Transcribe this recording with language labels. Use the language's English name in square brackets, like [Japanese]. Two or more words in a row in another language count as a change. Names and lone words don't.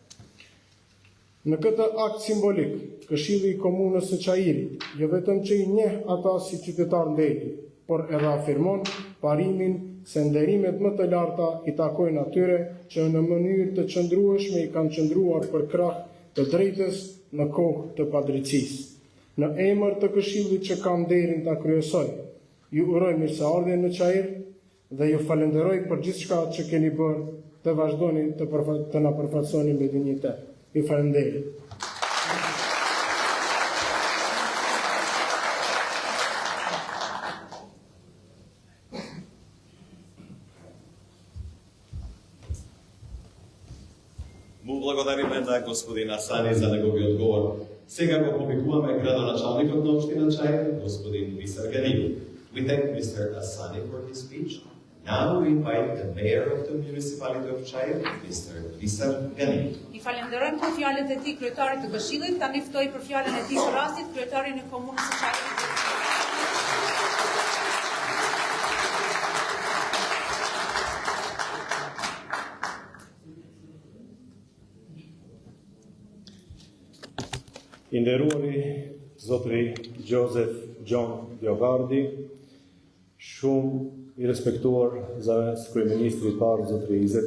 [Albanian] Në këtë akt simbolik, Këshilli i Komunës së Çajirit jo vetëm që i njeh ata si qytetar ndeli, por edhe afirmon parimin se nderimet më të larta i takojnë atyre që në mënyrë të qëndrueshme i kanë qëndruar për krah të drejtës në kohë të padrejtësisë. Në emër të Këshillit që kam nderin ta kryesoj, ju uroj mirëseardhje në Çajir dhe ju falenderoj për gjithçka që keni bërë dhe vazhdoni të na përfaqësoni me dinjitet. Ju falenderoj. [Macedonian] Му благодариме на господин Асани за неговиот говор. Сега го повикуваме градоначалникот на општина Чаир, господин Висар Ганил. [English] We thank Mr. Asani for his speech. Now we invite the mayor of the municipality of Çayir, Mr. Visar Ganiu. [Albanian] I falenderojmë për fjalët e tij kryetarit të Këshillit, tani ftoj për fjalën e tij së rastit kryetarin e komunës së Çajirit. I nderuari zotëri Joseph John Diogardi, shumë i respektuar zëvendës kryeministri i parë zotëri Izzet